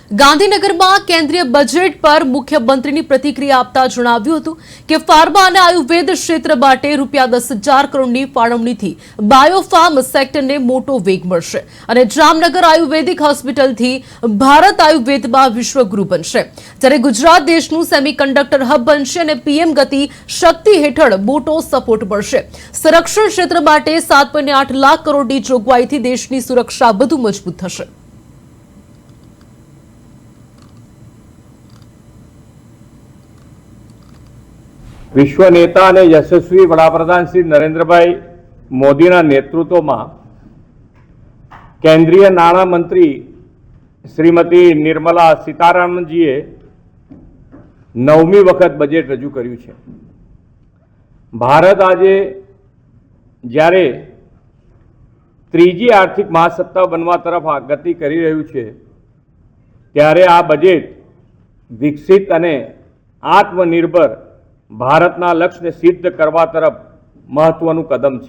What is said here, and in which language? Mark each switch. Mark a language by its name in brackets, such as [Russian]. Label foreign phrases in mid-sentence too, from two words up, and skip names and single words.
[Gujarati] ગાંધીનગરમાં કેન્દ્રીય બજેટ પર મુખ્યમંત્રીની પ્રતિક્રિયા આપતા જણાવ્યું હતું કે ફાર્મા અને આયુર્વેદ ક્ષેત્ર માટે ₹10,000 કરોડની ફાળવણીથી [English] biopharma sector [Gujarati] મોટો વેગ મળશે અને જામનગર આયુર્વેદિક હોસ્પિટલથી ભારત આયુર્વેદમાં વિશ્વગુરુ બનશે, જ્યારે ગુજરાત દેશનું [English] semiconductor hub [Gujarati] બનશે અને પીએમ ગતિ શક્તિ હેઠળ મોટો સપોર્ટ મળશે। સંરક્ષણ ક્ષેત્ર માટે 7.8 લાખ કરોડની જોગવાઈથી દેશની સુરક્ષા વધુ મજબૂત થશે। વિશ્વ નેતા અને યશસ્વી વડાપ્રધાન શ્રી નરેન્દ્રભાઈ મોદીના નેતૃત્વમાં કેન્દ્રીય નાણામંત્રી શ્રીમતી નિર્મલા સીતારામનજીએ 9મી વખત બજેટ રજૂ કર્યું છે। ભારત આજે જ્યારે ત્રીજી આર્થિક મહાસત્તા બનવા તરફ ગતિ કરી રહ્યું છે, ત્યારે આ બજેટ વિકસિત અને આત્મનિર્ભર ભારતના લક્ષ્યને સિદ્ધ કરવા તરફ મહત્વનું કદમ છે।